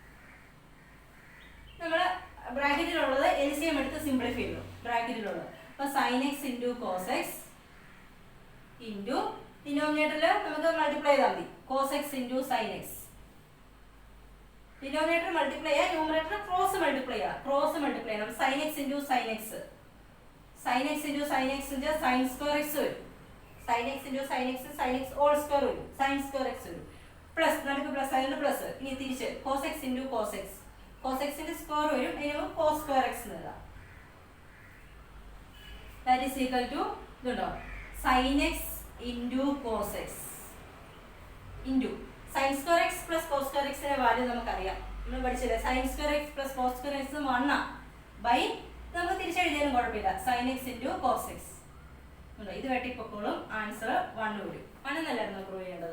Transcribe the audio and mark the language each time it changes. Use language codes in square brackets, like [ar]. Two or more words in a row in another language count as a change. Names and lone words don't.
[ml] നമ്മൾ ബ്രാക്കറ്റിലുള്ളത് LCM എടുത്ത് സിംപ്ലിഫൈ ചെയ്യുന്നു. ബ്രാക്കറ്റിലുള്ളത് അപ്പോൾ [en] sin x into cos x into [ml] ഡിനോമിനേറ്ററിൽ നമുക്ക് മൾട്ടിപ്ലൈ ചെയ്താൽ മതി, [en] cos x into sin x. [ml] ഡിനോമിനേറ്റർ മൾട്ടിപ്ലൈ ചെയ്യുക, [en] numerator cross multiply [ml] ചെയ്യണം. [en] sin x into sin x, sin x into sin x sin square x വരും. sin x into sin x sin x all square വരും, sin square x വരും. [ml] പ്ലസ് നമുക്ക് പ്ലസ് ആയതുകൊണ്ട് പ്ലസ്. ഇനി തിരിച്ച് [en] cos x into cos x, cos x [ml] ന്റെ സ്ക്വയർ വരും, ഇനി നമുക്ക് [en] cos square x [ml] എന്ന് എഴുതാം. [en] that is equal to ഇതുണ്ടോ, sin x into cos x into sin square x plus cos square x [ml] ന്റെ വാല്യൂ നമുക്കറിയാം, നമ്മൾ പഠിച്ചില്ലേ. [en] sin square x plus cos square x 1 ബൈ [ml] നമുക്ക് തിരിച്ചെഴുതിയാലും കുഴപ്പമില്ല, [en] sin x into cos x. [ml] ഇത് വെട്ടിപ്പൊക്കോളും, ആൻസർ 1 വരും. 1 എന്നല്ലായിരുന്നു പ്രൂവ് ചെയ്യേണ്ടത്.